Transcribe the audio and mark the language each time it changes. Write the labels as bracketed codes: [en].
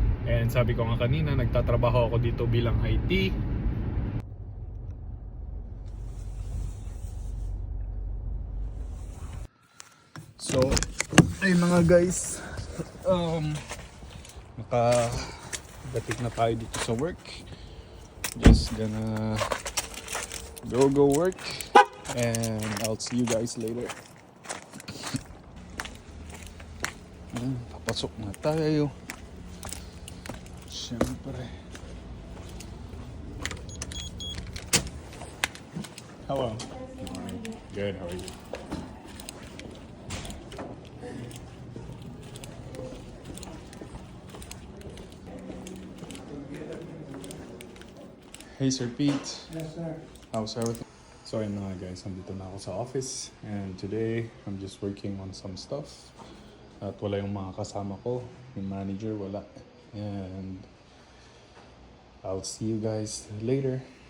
[tl] And sabi ko nga kanina, nagtatrabaho ako dito bilang IT. So, ay mga guys, nakagatik na tayo dito sa work. [en] Just gonna go work, and I'll see you guys later. [tl] Papasok na tayo. Siyempre. [en] Hello. Good, how are you? Hey Sir Pete. Yes, sir. How's everything? So [tl] ayun na nga guys, nandito na ako sa [en] office, and today I'm just working on some stuff. [tl] At wala yung mga kasama ko, yung manager wala. [en] And I'll see you guys later.